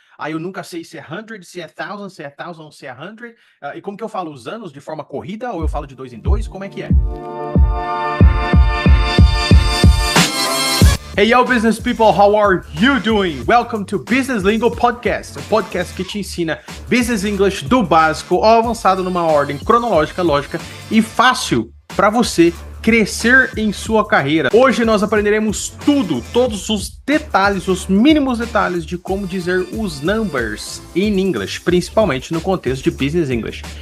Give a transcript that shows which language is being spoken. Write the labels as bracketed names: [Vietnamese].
[Portuguese] Aí eu nunca sei se é 100, se é 1000, se é 1000, se é 100. E como que eu falo os anos de forma corrida ou eu falo de 2 em 2? Como é que é? [English] Hey yo business people, how are you doing? Welcome to Business Lingo Podcast, [Portuguese] um podcast que te ensina Business English do básico ao avançado numa ordem cronológica, lógica e fácil para você crescer em sua carreira. Hoje nós aprenderemos tudo, todos os detalhes, os mínimos detalhes de como dizer os [English] numbers in English, [Portuguese] principalmente no contexto de Business English.